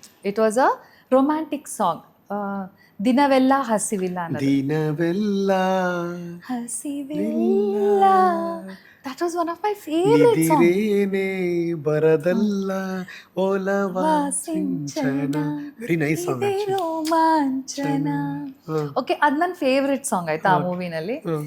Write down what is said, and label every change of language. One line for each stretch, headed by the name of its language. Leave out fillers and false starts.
English: it was a romantic song,
Kannada: ದಿನವೆಲ್ಲ ಹಸಿವಿಲ್ಲ ಅನ್ನೋದು. ದಿನವೆಲ್ಲ ಹಸಿವಿಲ್ಲ,
English: that was one of my favorite songs.
Kannada: ಇದಿರೇನೆ ಬರದಲ್ಲ ಓಲವ Sinchana,
English: Very nice song actually.
Kannada: ರೋಮಾಂಚನ. Okay, ಅದು ನನ್ನ ಫೇವ್ರೆಟ್ ಸಾಂಗ್ ಆಯ್ತಾ ಆ ಮೂವಿನಲ್ಲಿ.